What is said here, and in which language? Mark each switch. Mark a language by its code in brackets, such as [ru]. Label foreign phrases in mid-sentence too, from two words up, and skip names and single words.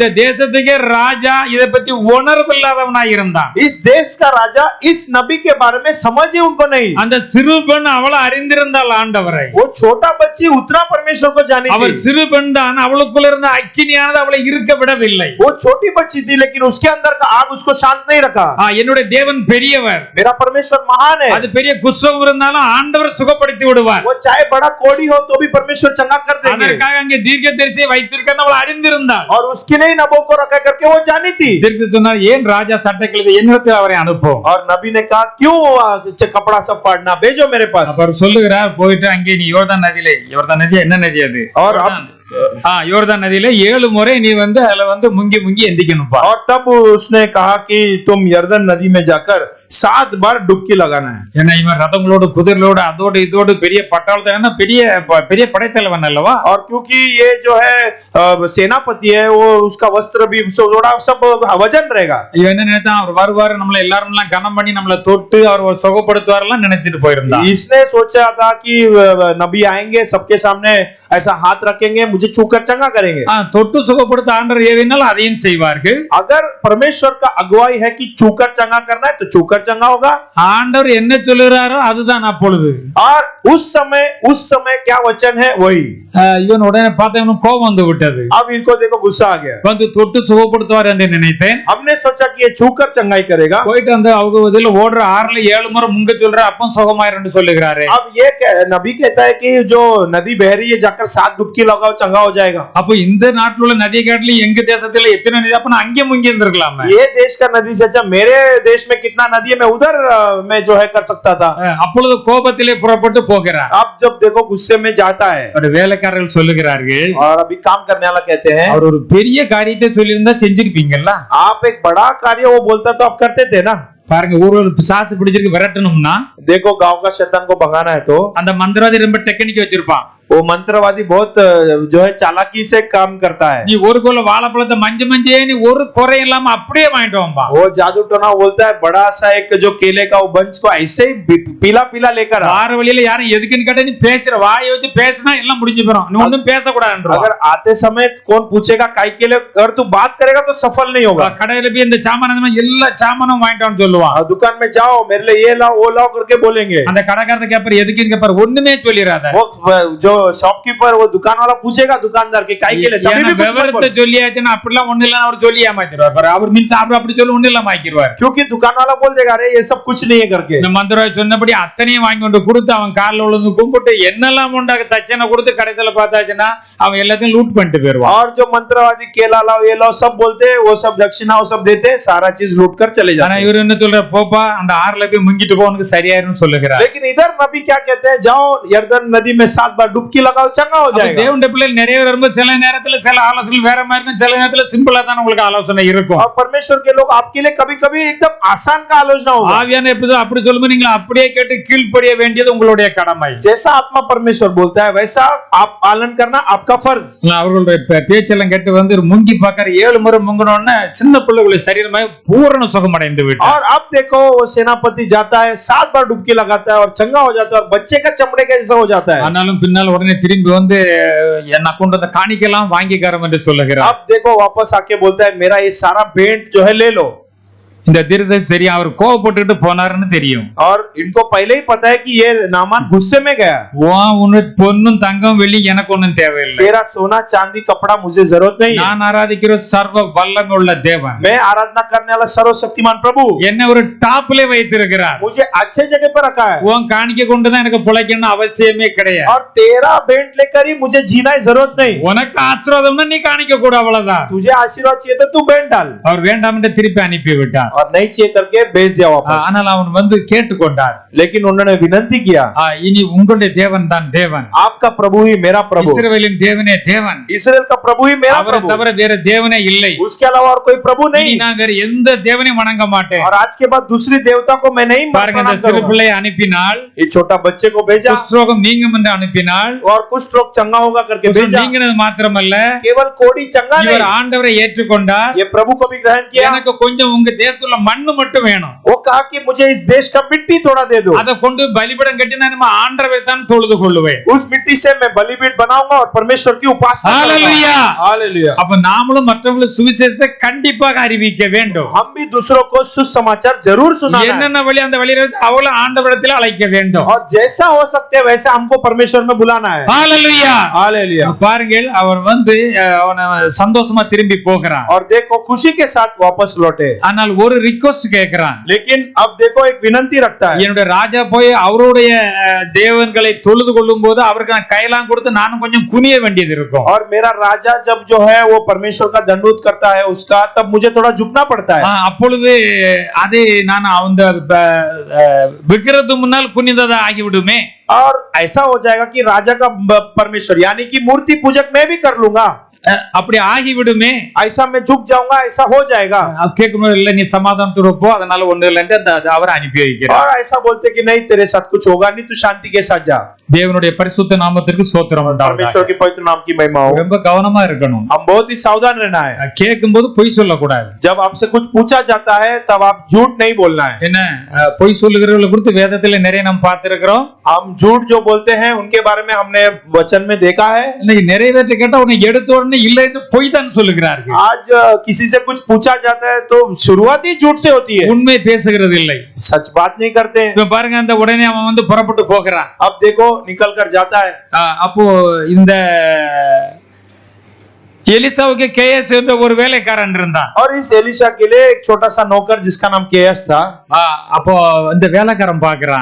[ta] இந்த தேசத்துக்கே ராஜா இதை பத்தி உணர்வில்லாதவனாய் இருந்தான். [hi] इस देश का राजा इस नबी के बारे में समझ ही उनको नहीं। [ta] அந்த சிறு பெண் அவளை அறிந்திருந்தாள் ஆண்டவரை. [hi] वो छोटा बच्ची उतना परमेश्वर को जानी [ta] அவர் [hi] थी। [ta] சிறு பெண் தான், அவளுக்குள்ள இருந்த அக்கினியானது அவளை இருக்க விடவில்லை. [hi] वो छोटी बच्ची थी लेकिन उसके अंदर का आग उसको शांत नहीं रखा। [ta] என்னுடைய தேவன் பெரியவர், [hi] मेरा परमेश्वर महान है। [ta] அது பெரிய குஷ்டம் இருந்தாலும் ஆண்டவர் சுகப்படுத்தி விடுவார். [hi] वो चाहे बड़ा कोड़ी हो तो भी परमेश्वर चंगा कर देंगे। [ta] அதற்காக அங்கே தீர்க்கதரிசியை வைத்திருக்க அவள் அறிந்திருந்தாள். [hi] और उसके लिए नबो को रखा करके वो जानी थी। [ta] தீர்க்கதரிசி சொன்னார், ஏன் ராஜா சட்டை கிழித்து என்னிடத்தில் அவரை அனுப்பும். [hi] और नबी ने कहा क्यों कपड़ा सब फाड़ना, भेजो मेरे पास। [ta] அவர் சொல்லுகிறார், போயிட்டு அங்கே நீ யோர்தான் நதியிலே, யோர்தான் நதி என்ன நதி அது? [hi] और [ta] யோர்தான் நதியில 7 முறை நீ அதுல முங்கி முங்கி எந்திக்கணும்பா. [hi] और तब उसने कहा कि तुम यर्दन नदी में जाकर 7 बार डुबकी लगाना है। [ta] ஏன்னா இவன் ரதங்களோடு குதிரைகளோடு அதோடு இதோடு பெரிய பட்டாளத்தை பெரிய பெரிய படைத்தலைவன் அல்லவா. [hi] और क्योंकि ये जो है सेनापति है, वो उसका वस्त्र भी थोड़ा सब वजन रहेगा। [ta] இவன் என்ன நினைத்தான், அவர் வருவாரு நம்மள எல்லாரும் எல்லாம் கனம் பண்ணி நம்மள தொட்டு அவர் சுகப்படுத்துவாரெல்லாம் நினைச்சிட்டு போயிருந்தான். [hi] इसने सोचा था कि नबी आएंगे, सबके सामने ऐसा हाथ रखेंगे, मुझे छूकर चंगा करेंगे। [ta] தொட்டு சுகப்படுத்த ஆண்டவர் ஏவினால் அதையும் செய்வார்கள். [hi] अगर परमेश्वर का अगुवाई है कि छूकर चंगा करना है तो छूकर चंगा होगा। [ta] ஆண்டவர் என்ன சொல்லுறாரோ அதுதான் அப்பொழுது. [hi] और उस समय क्या वचन है वही। [ta] இவன் உடனே பார்த்த இவனுக்கு கோபம் வந்து விட்டது. [hi] अब इसको देखो गुस्सा आ गया। [ta] வந்து தொட்டு சுகப்படுத்துவார் என்று நினைத்தேன். [hi] हमने सोचा कि ये छूकर चंगाई करेगा। [ta] போயிட்டு அந்த அவங்க இதுல ஓடுற 6ல 7 முறை முங்க சொல்ற அப்பம் சுகமாயிரும் சொல்லுகிறாரு. [hi] अब ये नबी कहता है कि जो नदी बह रही है जाकर 7 डुबकी लगाओ चंगा हो जाएगा। [ta] அப்ப இந்த நாட்டுல உள்ள நதி காட்டில எங்க தேசத்துல எத்தனை நதி, அப்ப நான் அங்கே முங்கி இருந்திருக்கலாமே. [hi] ये देश का नदी से अच्छा मेरे देश में कितना नदी है, मैं उधर मैं जो है कर सकता था। [ta] அப்பொழுது கோபத்திலே புறப்பட்டு போகிறார். [hi] अब जब देखो गुस्से में जाता है, [ta] ஒரு வேலைக்காரர்கள் சொல்லுகிறார்கள், [hi] और अभी काम करने वाला कहते हैं, [ta] அவர் ஒரு பெரிய காரியத்தை சொல்லியிருந்தா செஞ்சிருப்பீங்கல்ல. [hi] आप एक बड़ा कार्य वो बोलता तो आप करते थे ना। [ta] பாருங்க, ஊர்ல பிசாசு பிடிச்சிருக்கு விரட்டணும்னா [hi] देखो गांव का शैतान को भगाना है तो [ta] அந்த மந்திரவாதி ரொம்ப டெக்னிக் வச்சிருப்பான். [hi] वो मंत्रवादी बहुत जो है चालाकी से काम करता है। [ta] நீ ஒரு கோல வாழைப்பழத்தை மஞ்சே நீ ஒரு குறை இல்லாம அப்படியே வாங்கிட்டு வாம்பா. [hi] वो जादू टोना बोलता है बड़ा सा एक जो केले का वो बंच को ऐसे ही पीला पीला लेकर आ। [ta] வார வழியில யாரும் எதுக்குன்னு கேட்டா நீ பேசுற வாயை வச்சு பேசினா எல்லாம் முடிஞ்சு போயிடும், நீ ஒண்ணும் பேசக்கூடாதுன்ற. [hi] अगर आते समय कौन पूछेगा काई के लिए, अगर तू बात करेगा तो सफल नहीं होगा। [ta] கடையில போய் இந்த சாமான எல்லா சாமானும் வாங்கிட்டான்னு சொல்லுவான். [hi] दुकान में जाओ मेरे लिए ये लाओ वो लाओ करके बोलेंगे। [ta] அந்த கடைக்காரர் கேப்பார் எதுக்குன்னு கேப்பார், ஒண்ணுமே சொல்லிராத. [hi] वो जो शॉपकीपर वो दुकान वाला पूछेगा दुकानदार के काई के लिए, तभी भी कुछ मत [ta] விவரத்தை [hi] बोल। [ta] சொல்லியாச்சுன்னா அப்படிலாம் ஒண்ணு இல்ல அவர் சொல்லி ஏமாத்திடுவார். பாரு, அவர் மீன் சாப்பிட அப்படி சொல்லி ஒண்ணு இல்லாம ஆக்கிடுவார். [hi] क्योंकि दुकान वाला बोल देगा अरे ये सब कुछ नहीं है करके। [ta] இந்த மந்திரவாதி சொன்னபடி அத்தனையும் வாங்கி கொண்டு கொடுத்து அவன் காலில் விழுந்து கும்பிட்டு என்னெல்லாம் உண்டாக தச்சனை கொடுத்து கடைசியில பார்த்தாச்சுன்னா அவன் எல்லாத்தையும் லூட் பண்ணிட்டு போயிருவான். [hi] और जो मंत्रवादी केला लाओ ये लाओ सब बोलते हैं, वो सब दक्षिणा वो सब देते हैं, सारा चीज लूट कर चले [ta] ஆனா [hi] जाते हैं। [ta] இவர் என்ன சொல்ற, போப்பா அந்த 6ல போய் முங்கிட்டு போ, உனக்கு சரியாயிருன்னு சொல்லுகிறார். [hi] लेकिन इधर नबी क्या कहते हैं, जाओ यर्दन नदी में 7 बार डुबकी डुबकी लगाओ चंगा हो [ta] அப்ப [hi] जाएगा। [ta] தேவனுடைய பிள்ளைகள் நிறைய பேர் வரும்போது சில நேரத்துல சில ஆலோசனை வேற மாதிரி இருக்கும், சில நேரத்துல சிம்பிளா தான் உங்களுக்கு ஆலோசனை இருக்கும். [hi] और परमेश्वर के लोग आपके लिए कभी-कभी एकदम आसान का आलोचना होगा। [ta] ஆவியான எப்படியோ அப்படி சொல்லும்போது நீங்க அப்படியே கேட்டு கீழ்ப்படிய வேண்டியது உங்களுடைய கடமை. [hi] जैसा आत्मा परमेश्वर बोलता है वैसा आप पालन करना आपका फर्ज। [ta] அவர்களுடைய பேச்செல்லாம் கேட்டு வந்து முங்கி பார்க்கற 7 முறை முங்கினோடனே சின்ன பிள்ளைகளுடைய சரீரமே பூரண சுகமடைந்து விட்டு. [hi] और अब देखो वो सेनापति जाता है 7 बार डुबकी लगाता है और चंगा हो जाता है और बच्चे का चमड़े का जैसा हो जाता है। [ta] ஆனாலும் பின்னால் உடனே திரும்பி வந்து என்ன கொண்டு வந்த காணிக்கைலாம் வாங்கிக்காரம் என்று சொல்லுகிறார். [hi] अब देखो वापस आके बोलता है मेरा ये सारा भेंट जो है ले लो। [ta] இந்த தீர்க்கதரிசி தெரியும், அவர் கோவப்பட்டுட்டு போனாருன்னு தெரியும். [hi] और इनको पहले ही पता है कि ये नामान गुस्से में गया। [ta] உனக்கு பொன்னும் தங்கம் வெள்ளி எனக்கு ஒண்ணும் தேவையில்லை. [hi] तेरा सोना चांदी कपड़ा मुझे जरूरत नहीं है। [ta] நான் ஆராதிக்கிற சர்வ வல்லமை உள்ள தேவன், [hi] मैं आराधना करने वाला सर्वशक्तिमान प्रभु [ta] என்ன ஒரு டாப்ல வைத்திருக்கிறார். [hi] मुझे अच्छे जगह पर रखा है [ta] உன் காணிக்கை கொண்டு தான் எனக்கு பிழைக்கணும் அவசியமே கிடையாது. [hi] और तेरा भेंट लेकर ही मुझे जीना ही जरूरत नहीं। [ta] உனக்கு ஆசீர்வாதம்னா நீ காணிக்க கூட, அவ்வளவுதான். [hi] तुझे आशीर्वाद चाहिए तो तू भेंट डाल [ta] அவர் வேண்டாம் என்று திருப்பி அனுப்பி விட்டார். [hi] और नहीं चाहिए करके भेज दिया वापस। [ta] ஆனால் அவன் வந்து கேட்டுக்கொண்டார். [hi] लेकिन उन्होंने विनती किया [ta] இனி உங்களுடைய தேவன் தான் தேவன், [hi] आपका प्रभु ही मेरा प्रभु, [ta] இஸ்ரவேலின் தேவனே தேவன், [hi] इस्राएल का प्रभु ही मेरा [ta] அவரை [hi] प्रभु, [ta] தவிர வேற தேவனே இல்லை. [hi] उसके अलावा और कोई प्रभु [ta] இனி [hi] नहीं। [ta] நான் வேற எந்த தேவனையும் வணங்க மாட்டேன். [hi] और आज के बाद दूसरी देवता को मैं नहीं [ta] பாருங்க, இந்த [hi] प्रणाम [ta] சிறு [hi] करूंगा। [ta] பிள்ளையை அனுப்பினால், [hi] ये छोटा बच्चे को भेजा [ta] குஷ்டரோகம் நீங்கும் என்று அனுப்பினால், [hi] और कुष्ठ रोग चंगा होगा करके [ta] குஷ்டம் [hi] भेजा। [ta] நீங்கினது மாத்திரமல்ல, [hi] केवल कोड़ी चंगा [ta] இவர் [hi] नहीं, [ta] ஆண்டவரை ஏற்றுக்கொண்டார். [hi] ये प्रभु को भी ग्रहण किया। [ta] எனக்கு கொஞ்சம் உங்க தேசத்துல மண்ணு மட்டும் வேணும், [hi] वो कहा कि मुझे इस देश का मिट्टी थोड़ा दे दो, [ta] அதை கொண்டு பலிபீடம் கட்டி நான் நம்ம ஆண்டவரை தான் தொழுது கொள்ளுவேன். [hi] उस मिट्टी से मैं बलिपीठ बनाऊंगा और परमेश्वर की उपासना हालेलुया, हालेलुया। [ta] அப்ப நாமளும் மற்றவங்களுக்கு சுவிசேஷத்தை கண்டிப்பாக அறிவிக்க வேண்டும். [hi] हम भी दूसरों को सुसमाचार जरूर सुनाना है [ta] என்னென்ன வழி அந்த வழியில அவளை ஆண்டவரிடத்தில் அழைக்க வேண்டும். [hi] और जैसा हो सकते है वैसा हमको परमेश्वर में बुलाना है। [ta] ஹalleluya, [hi] हालेलुया। [ta] பாருங்கள், அவர் வந்து அவன சந்தோஷமா திரும்பி போகிறான். [hi] और देखो खुशी के साथ वापस लौटे, [ta] ஆனால் ஒரு ரிக்வெஸ்ட் கேக்குறான். [hi] लेकिन अब देखो एक विनती रखता है। [ta] என்னுடைய ராஜா போய் அவருடைய தேவன்களை தொழுது கொள்ளும் போது அவருக்கு நான் கையெல்லாம் கொடுத்து நானும் கொஞ்சம் குனிய வேண்டியது இருக்கும். [hi] और मेरा राजा जब जो है वो परमेश्वर का दंडवत करता है उसका, तब मुझे थोड़ा झुकना पड़ता है। [ta] அப்பொழுது அது நான் அந்த விக்கிரத்து முன்னால் குனிந்ததா ஆகிவிடுமே. [hi] और ऐसा हो जाएगा कि राजा का परमेश्वर यानी कि मूर्ति पूजक मैं भी कर लूंगा, [ta] அப்படி ஆகிவிடுமே. [hi] ऐसा मैं झुक जाऊंगा, ऐसा हो जाएगा। [ta] கேட்கணும், இல்ல நீ சமாதானத்தோட போ, அதனால ஒண்ணு இல்லைன்னு அவர் அனுப்பி வைக்கிறார். [hi] और ऐसा बोलते कि नहीं तेरे साथ कुछ होगा नहीं, तू शांति के साथ जा। [ta] தேவனுடைய பரிசுத்த நாமத்திற்கு ஸ்தோத்திரம் உண்டாவதாக. [hi] परमेश्वर के पवित्र नाम की महिमा हो। [ta] ரொம்ப கவனமா இருக்கணும். [hi] हम बहुत ही सावधान रहना है। [ta] கேட்கும்போது பொய் சொல்லக்கூடாது. [hi] जब आपसे कुछ पूछा जाता है तब आप झूठ नहीं बोलना है। [ta] என்ன பொய் சொல்லுகிறவர்களை குறித்து வேதத்துல நிறைய நாம் பார்த்திருக்கிறோம். [hi] हम झूठ जो बोलते हैं उनके बारे में हमने वचन में देखा है। [ta] இன்னைக்கு நிறைய பேர்ட்ட கேட்டா உன்னை எடுத்த உடனே இல்லைன்னு பொய் தான் சொல்லுகிறார்கள். [hi] आज किसी से कुछ पूछा जाता है तो शुरुआत ही झूठ से होती है, [ta] உண்மை பேசுகிறது இல்லை. [hi] सच बात नहीं करते हैं। [ta] இப்ப பாருங்க, அந்த உடனே அவன் வந்து புறப்பட்டு போகிறான். [hi] अब देखो निकल कर जाता है। [ta] அப்போ இந்த எலிசாவுக்கு கேஎஸ் என்ற ஒரு வேலைக்காரன் இருந்தான். [hi] और इस एलिशा के लिए एक छोटा सा नौकर जिसका नाम केएस था। [ta] அப்போ இந்த வேலைக்காரன் பாக்குறான்.